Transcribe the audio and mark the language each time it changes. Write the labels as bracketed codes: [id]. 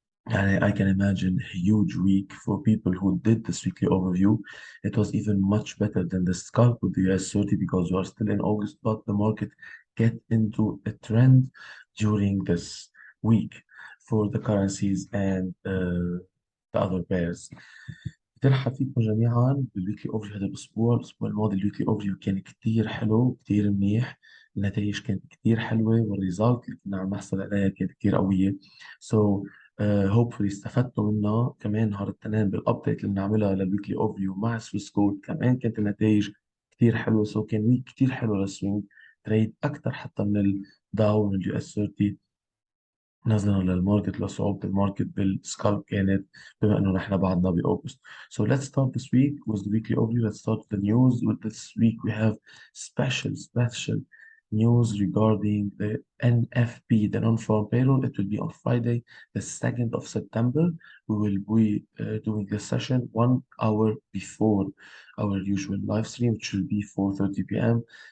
[en] And I can imagine a huge week for people who did this weekly overview. It was even much better than the scalp with the US 30 because we are still in August, but the market get into a trend during this week for the currencies and the other pairs. [ar] بترحب فيكم جميعا بالويكلي اوفريو هذا الاسبوع الماضي الويكلي اوفريو كان كتير حلو كتير منيح. النتائج كانت كتير حلوه والريزالت اللي كنا عم نحصل عليها كانت كتير قويه. سو هوبفully استفدتوا منها كمان نهار الاثنين بالابديت اللي بنعملها للويكلي اوفريو مع سويس كود كمان كانت النتائج كتير حلوه. سو كان ويك كتير حلو للسوينج تريد اكثر حتى من الداو من اليو اس 30 نظرا للماركت لصعوبة الماركت بالسكالب كانت بما انه نحن بعدنا باوغست. [en] So let's start this week with the weekly overview. Let's start with the news. With this week we have special news regarding the NFP, the non-farm payroll. It will be on Friday, the 2nd of September. We will be doing this session 1 hour before our usual live stream, which will be 4:30 p.m.